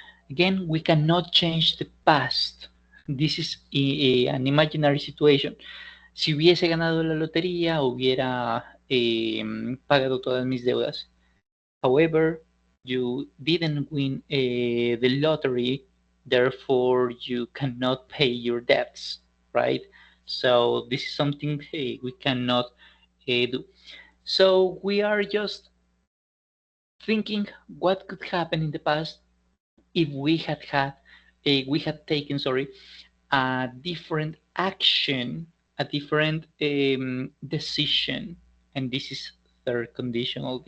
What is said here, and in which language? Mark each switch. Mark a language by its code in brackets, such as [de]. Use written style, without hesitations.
[en] Again, we cannot change the past. This is an imaginary situation. [es] Si hubiese ganado la lotería, hubiera pagado todas mis deudas. [en] However, you didn't win the lottery, therefore you cannot pay your debts, right? So this is something we cannot do. So we are just thinking what could happen in the past if we had taken, sorry, a different action, a different decision, and this is third conditional.